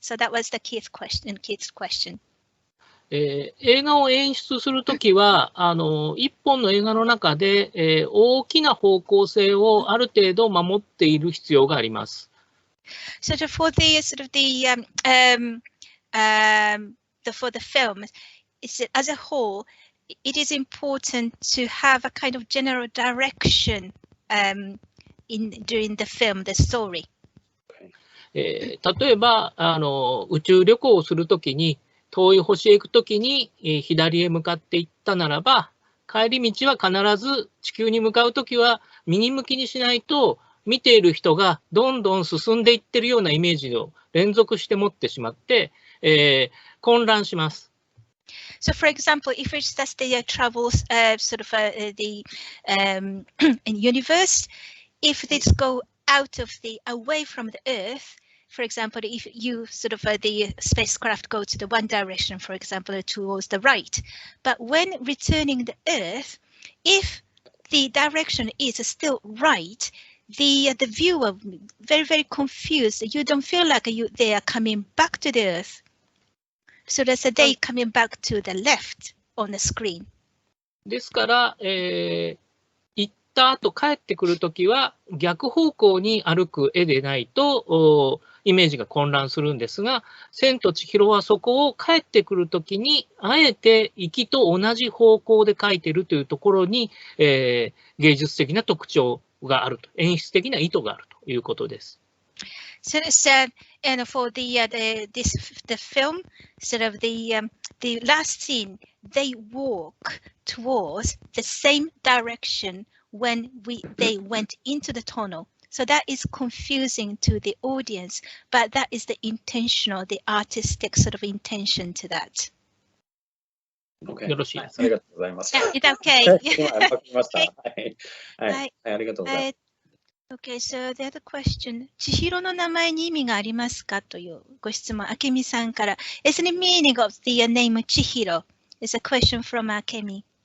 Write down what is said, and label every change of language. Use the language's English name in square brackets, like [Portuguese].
[English] So that was the key question. [Japanese] 映画を演出するときは、一本の映画の中で、大きな方向性をある程度守っている必要があります。 [English] So for the sort of for the film, as a whole, it is important to have a kind of general direction during the film, the story. [Japanese] 例えば宇宙旅行をするときに、遠い星へ行くときに、左へ向かっていったならば、帰り道は必ず地球に向かうときは右向きにしないと、見ている人がどんどん進んでいってるようなイメージを連続して持ってしまって、混乱します。 [English] So, for example, if it's just the travels sort of the universe, if this go out of away from the Earth, for example, if you sort of the spacecraft go to the one direction, for example, towards the right, but when returning the Earth, if the direction is still right, the viewer very, very confused. You don't feel like they are coming back to the Earth. So that's a day coming back to the left on the screen. [Japanese] ですから、行った後帰ってくるときは逆方向に歩く絵でないとイメージが混乱するんですが、千と千尋はそこを帰ってくるときにあえて行きと同じ方向で描いているというところに、芸術的な特徴があると、演出的な意図があるということです。 [English] So it said, and for the film, sort of the last scene, they walk towards the same direction when they went into the tunnel. So that is confusing to the audience, but that is the intentional, the artistic sort of intention to that. Okay. [Japanese] よろしいですか。ありがとうございます。 [English] Is that okay? [Japanese] 今わかりました。はい。はい。ありがとうございます。 [English] Okay, so the other question. [Japanese] 千尋の名前に意味がありますかというご質問、明美さんから。 [English] Is the meaning of the name 千尋? Is a question from 明美。